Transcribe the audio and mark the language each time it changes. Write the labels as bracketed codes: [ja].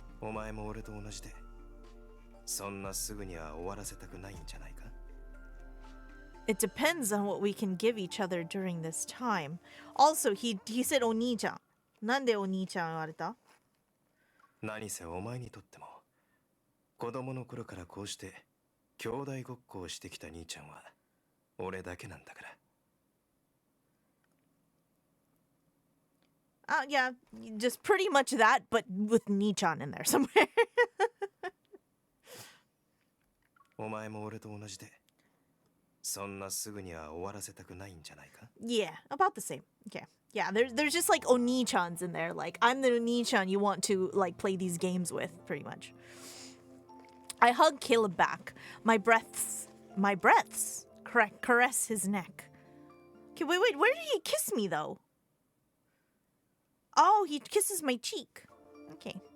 [ja] お前も俺と同じでそんなすぐには終わらせたくないんじゃないか？ [en] It depends on what we can give each other during this time. Also, he said Onii-chan. [ja] なんでお兄ちゃん言われた？何せお前にとっても子供の頃からこうして兄弟ごっこをしてきた兄ちゃんは俺だけなんだから。 [en] Yeah, just pretty much that, but with Onii-chan in there somewhere. [ja] お前も俺と同じでそんなすぐには終わらせたくないんじゃないか？ [en] Yeah, about the same. Okay. Yeah, there's just like Onii-chans in there. Like, I'm the Onii-chan you want to like play these games with, pretty much. I hug Caleb back. My breaths caress his neck. Okay, wait, where did he kiss me though? Oh, he kisses my cheek. Okay.